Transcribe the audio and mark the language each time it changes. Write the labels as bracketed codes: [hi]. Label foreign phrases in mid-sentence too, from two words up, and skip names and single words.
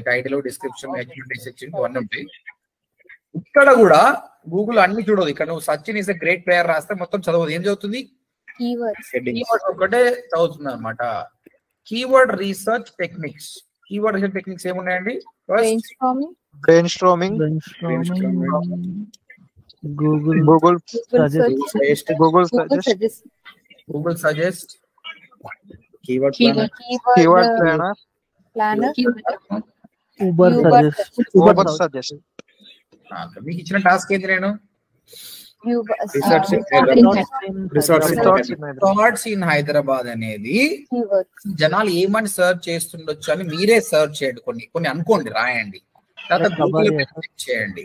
[en] title, description, section [te] ఇవన్నీ ఉంటాయి. ఇక్కడ కూడా గూగుల్ అన్ని చూడదు. ఇక్కడ నువ్వు [en] Sachin is a great player [te] రాస్తే మొత్తం చదవదు. ఏం చదువుతుంది? కీవర్డ్ ఒకటే చదువుతుంది అనమాట. [en] keyword research techniques. keyword research techniques [te] ఏమున్నాయండి? [en] brainstorming, Google suggest, keyword planner, Uber suggest. Uber suggest. [te] మీకు ఇచ్చిన టాస్క్ ఏంటి? నేను [en] Resorts in Resorts in Resorts in Hyderabad. resorts in Hyderabad [te] అనేది జనాలు ఏమని సర్చ్ చేస్తుండొచ్చు అని మీరే సర్చ్ చేయండి. కొన్ని అనుకోండి, రాయండి. తర్వాత గూగుల్ చెక్ చేయండి.